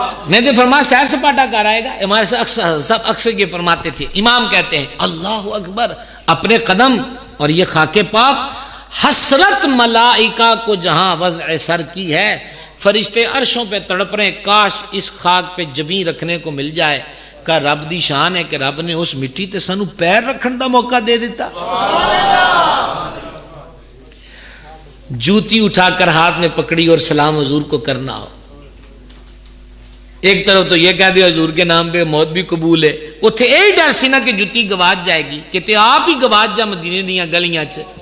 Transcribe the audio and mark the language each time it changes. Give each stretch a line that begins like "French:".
Urdu: میں نے فرمایا سیر سپاٹا کر آئے گا. ہمارے سب اکثر یہ فرماتے تھے. امام کہتے ہیں اللہ اکبر، اپنے قدم اور یہ خاک پاک. حسرت ملائکہ کو جہاں وضع سر کی ہے، فرشتے عرشوں پہ تڑپ رہے کاش اس خاک پہ جبیں رکھنے کو مل جائے.
Punjabi: کا رب دی شان ہے کہ رب نے اس مٹی تے سانو پیر رکھن دا موقع دے دیتا.
Urdu: جوتی اٹھا کر ہاتھ میں پکڑی اور سلام حضور کو کرنا ہو. ایک طرف تو یہ کہہ دیا حضور کے نام پہ موت بھی قبول ہے،
Punjabi: اتھے یہی ڈر سی نا کہ جوتی گواچ جائے گی کہ تے آپ ہی گواچ جا مدینے دیاں گلیاں چ.